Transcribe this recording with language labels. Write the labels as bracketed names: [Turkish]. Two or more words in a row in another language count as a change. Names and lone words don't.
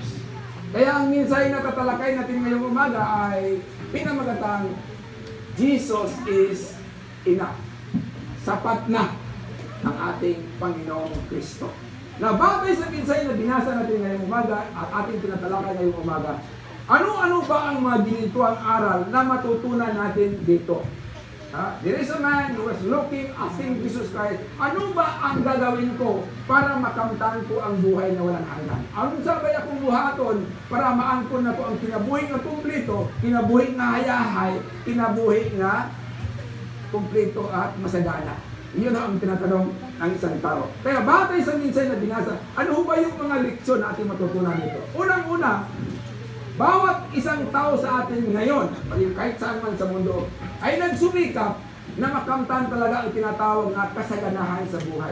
[Filipino] Kaya ang minsay na tatalakay natin ngayong umaga ay pinamagatang, [English] Jesus is enough. [Filipino] Sapat na ang ating Panginoong Kristo. Na bagay sa minsay na binasa natin ngayong umaga at ating tinatalakay ngayong umaga, ano-ano ba ang mga ginituang aral na matutunan natin dito? [English] There is a man who was looking, asking Jesus Christ, [Filipino] ano ba ang gagawin ko para makamtan ko ang buhay na walang hanggan? [Cebuano] Anong sabay akong buhaton para maangkon na ko ang kinabuhi na kumplito, kinabuhi na hayahay, kinabuhi na kumplito at masagana? [Filipino] Iyon ang tinatanong ng isang tao. Kaya batay sa minsay na binasa, ano ba yung mga leksyon na ating matutunan nito? Unang-una, bawat isang tao sa atin ngayon, kahit saan man sa mundo, ay nagsumikap na makamtan talaga ang tinatawag na kasaganahan sa buhay.